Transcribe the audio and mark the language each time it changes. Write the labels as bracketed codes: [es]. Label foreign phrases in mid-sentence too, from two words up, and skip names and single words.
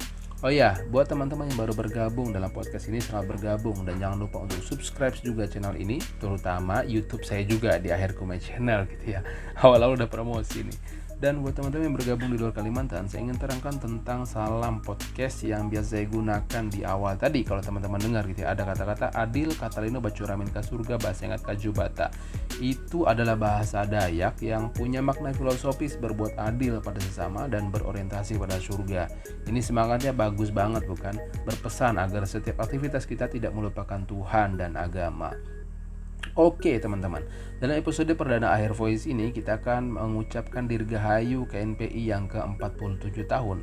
[id] Oh ya, buat teman-teman yang baru bergabung dalam podcast ini, selamat bergabung, dan jangan lupa untuk subscribe juga channel ini, terutama YouTube saya juga di Akhir Kume Channel gitu ya. Awal-awal udah promosi nih. Dan buat teman-teman yang bergabung di luar Kalimantan, saya ingin terangkan tentang salam podcast yang biasa saya gunakan di awal tadi. Kalau teman-teman dengar gitu ya, ada kata-kata [knx] adil katalino bacuramin ka surga basengat ka jubata. [id] Itu adalah bahasa Dayak yang punya makna filosofis berbuat adil pada sesama dan berorientasi pada surga. Ini semangatnya bagus banget bukan? Berpesan agar setiap aktivitas kita tidak melupakan Tuhan dan agama. Oke teman-teman, dalam episode perdana Akhir Voice ini kita akan mengucapkan dirgahayu KNPI yang ke-47 tahun.